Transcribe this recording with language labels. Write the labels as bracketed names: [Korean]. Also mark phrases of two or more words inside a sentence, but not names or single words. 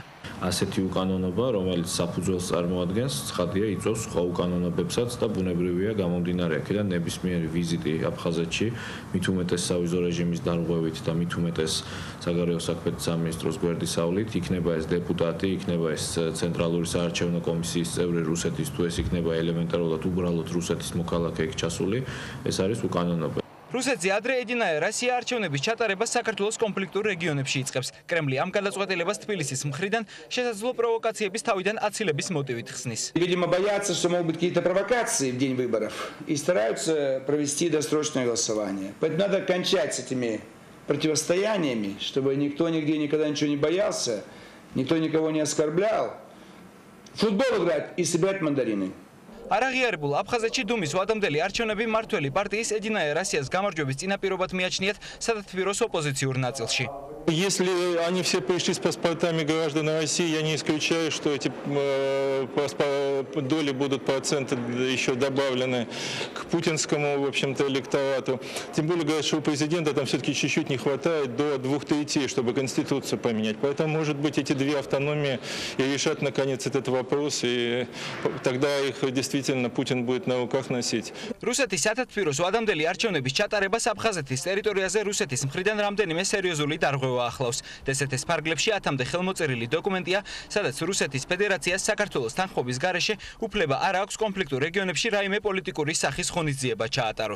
[Georgian] ასეთი უკანონობა, რომელიც საფუძველს წარმოადგენს, ცხადია იწვევს სხვა უკანონობებსაც და ბუნებრივია გამომდინარე აქედან ნებისმიერი ვიზიტი აფხაზეთში, მით უმეტეს სავიზო რეჟიმის დარღვევით და მით უმეტეს საგარეო საქმეთა სამინისტროს გვერდისავლით, იქნება ეს დეპუტატი, იქნება ეს ცენტრალური საარჩევნო კომისიის წევრი რუსეთის, თუ ეს იქნება ელემენტარულად უბრალოდ რუსეთის მოქალაქე იქ ჩასული, ეს არის უკანონობა. რუსეთზე ადრე ედინაერასია არჩევნების ჩატარებას საქართველოს კონფლიქტურ რეგიონებში იწყებს. კრემლი ამ გადაწყვეტილებას თბილისის მხრიდან შესაძლო პროვოკაციების თავიდან აცილების мотивით ხსნის. [Russian] Видимо, боятся, что могут быть какие-то провокации в день выборов и стараются провести досрочное голосование. Поэтому надо кончать с этими противостояниями, чтобы никто нигде никогда ничего не боялся, никто никого не оскорблял. Футбол играть и собирать мандарины. [Georgian] არაღიარებულ აფხაზეთში დუმის ვადამდელი არჩევნები მმართველი პარტიის ედინაერასიას გამარჯვების წინაპირობად მიაჩნიათ სადათბიროს ოპოზიციურ ნაწილში. [Russian] Если они все пришли с паспортами граждан России, я не исключаю, что эти доли будут проценты еще добавлены к путинскому, в общем-то, электорату. Тем более, говорят, что у президента там все-таки чуть-чуть не хватает до 2/3, чтобы конституцию поменять. Поэтому, может быть, эти две автономии и решат, наконец, этот вопрос, и тогда их действительно Путин будет на руках носить. [Georgian] რუსეთის სადათბიროს ვადამდელი არჩევნების ჩატარებას აფხაზეთის ტერიტორიაზე რუსეთის მხრიდან რამდენიმე სერიოზული დარღვევა ახლავს. დსთ-ის ფარგლებში 10-მდე ხელმოწერილი დოკუმენტია, სადაც რუსეთის ფედერაციას საქართველოს თანხმობის გარეშე უფლება არ აქვს კონფლიქტურ რეგიონებში რაიმე პოლიტიკური სახის ღონისძიება ჩაატაროს.